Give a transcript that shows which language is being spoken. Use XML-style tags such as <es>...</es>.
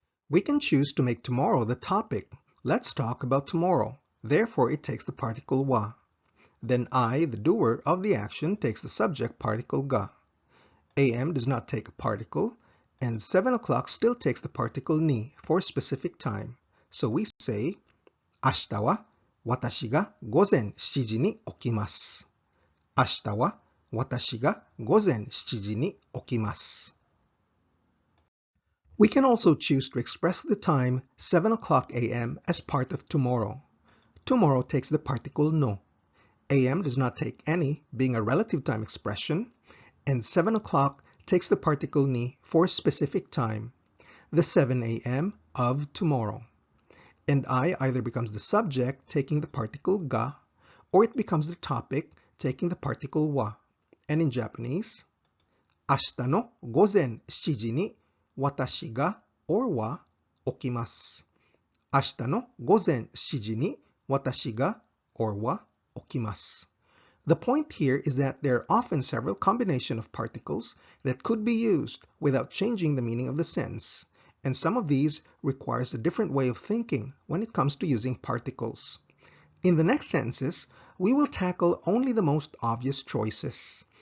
<en>We can choose to make tomorrow the topic. Let's talk about tomorrow. Therefore, it takes the particle wa. Then I, the doer of the action, takes the subject particle ga. AM does not take a particle, and 7 o'clock still takes the particle ni for specific time. So we say,</en> <ja>明日は私が午前7時に起きます。明日は私が午前7時に起きます。</ja> <en>We can also choose to express the time 7 o'clock a.m. as part of tomorrow. Tomorrow takes the particle no. AM does not take any, being a relative time expression, and 7 o'clock takes the particle ni for specific time, the 7 a.m. of tomorrow. And I either becomes the subject taking the particle ga, or it becomes the topic taking the particle wa. And in Japanese,</en> <ja>明日の午前7時に私が or は起きます。明日の午前7時に私が or は起きます。</ja> <en>The point here is that there are often several combinations of particles that could be used without changing the meaning of the sentence, and some of these requires a different way of thinking when it comes to using particles. In the next sentences, we will tackle only the most obvious choices.</en>